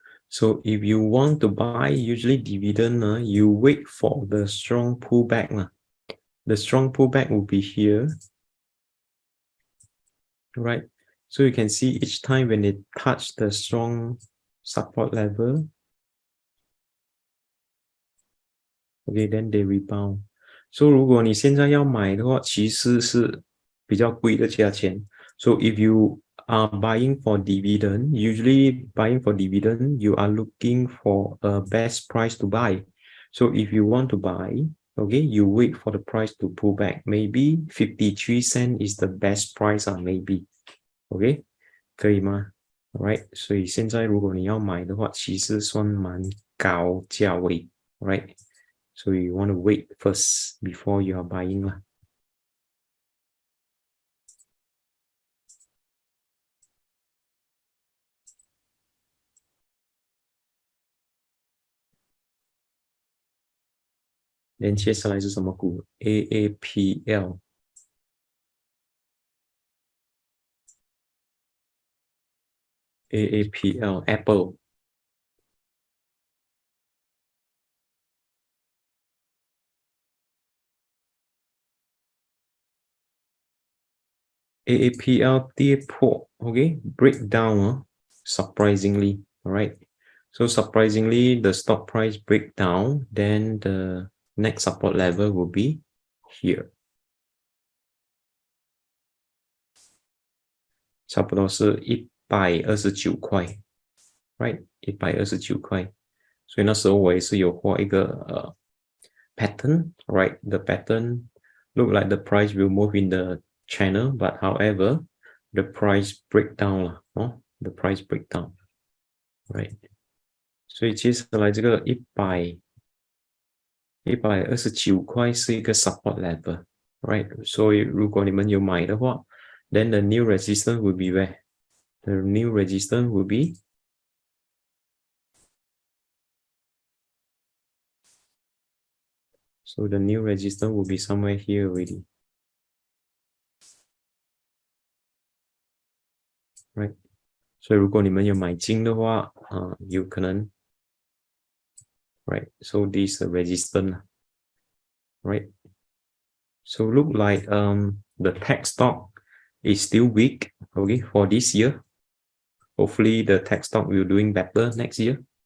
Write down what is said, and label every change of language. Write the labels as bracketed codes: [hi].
[en] So if you want to buy usually dividend, you wait for the strong pullback. The strong pullback will be here, right? So you can see each time when it touch the strong support level, okay, then they rebound. [zh] So 如果你现在要买的话，其实是比较贵的价钱。 [en] So if you are buying for dividend, usually buying for dividend, you are looking for a best price to buy. So if you want to buy, okay, you wait for the price to pull back. Maybe 53 cents is the best price, maybe. [zh] Okay, 可以吗？ Alright， 所以现在如果你要买的话，其实算蛮高价位。 [en] Right， so you want to wait first before you are buying 啦。 [zh] 连接下来是什么股 ？AAPL。 [en] AAPL Apple。 AAPL 跌破 okay, breakdown, surprisingly, all right. So surprisingly, the stock price breakdown, then the next support level will be here. [zh] 差不多是129块 right, 129块。所以那时候我也是有画一个pattern, right? [en] The pattern look like the price will move in the channel, but however, the price breakdown 了the price breakdown, right? [zh] 所以接下来这个129块是一个 support level, right? [en] 所以如果你们有买的话 then the new resistance will be where? The new resistance will be so the new resistance will be somewhere here already, right? [zh] 所以如果你们有买进的话有可能 right? [en] So this resistance, right? So look like the tech stock is still weak, okay, for this year. Hopefully the tech stock will doing better next year.